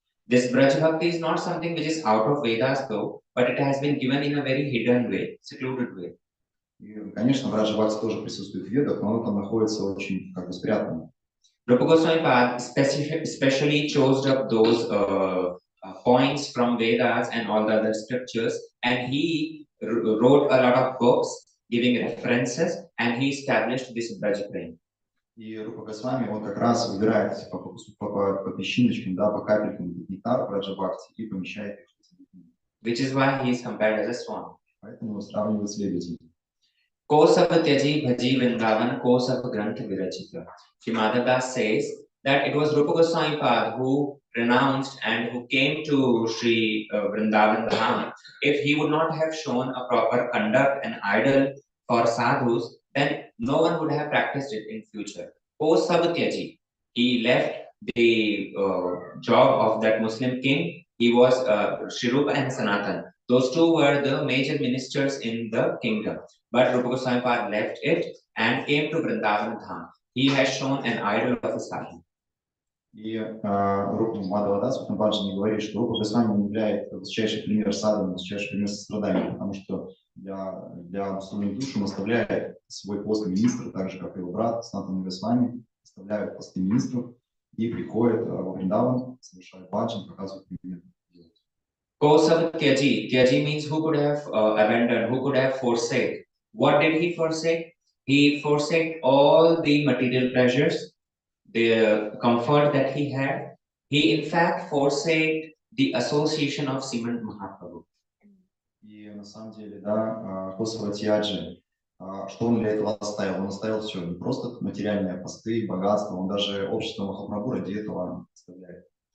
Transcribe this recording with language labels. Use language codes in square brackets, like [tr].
[en] This Braj Bhakti is not something which is out of Vedas though, but it has been given in a very hidden way, secluded way. [ru] И, конечно, Браджа Бхакти тоже присутствует в ведах, но оно там находится очень спрятано. [en] Rupa Goswami Pad especially chose up those points from Vedas and all the other scriptures, and he wrote a lot of books giving references, and he established this Braj Prem. [ru] И Рупа Госвами, он как раз выбирает по песчиночкам, да, по капелькам нектар Браджа Бхакти и помещает их в эти книги. [en] Which is why he is compared as a swan. [ru] Поэтому его сравнивают с лебедем. [bn] Kosav Tyaji Bhaji Vrindavan Kosav Grantha Virachita. [en] Sri Madhavdas says that it was Rupa Goswami Pad who renounced and who came to Sri Vrindavan Dham. If he would not have shown a proper conduct and idol for sadhus, then no one would have practiced it in future. Kosav Tyaji, he left the job of that Muslim king. He was Shri Rupa and Sanatan. Those two were the major ministers in the kingdom. But Rupa Goswami Pad left it and came to Vrindavan Dham. He has shown an idol of a sadhu. [ru] И Рупа Мадхавадас в этом баджане говорит, что Рупа Госвами не является высочайший пример садханы, высочайший пример сострадания, потому что для обусловленных душ он оставляет свой пост министра, так же, как и его брат Санатана Госвами, оставляют посты министров и приходят во Вриндаван, совершают баджан, показывают пример. [bn] Kosav Tyaji. [en] Tyaji means who could have abandoned, who could have forsake. What did he forsake? He forsake all the material pleasures, the comfort that he had. He in fact forsake the association of Srimad Mahaprabhu. [ru] И на самом деле, да, Косава Тьяджи, что он для этого оставил? Он оставил все, не просто материальные посты, богатство, он даже общество Махапрабху ради этого оставляет.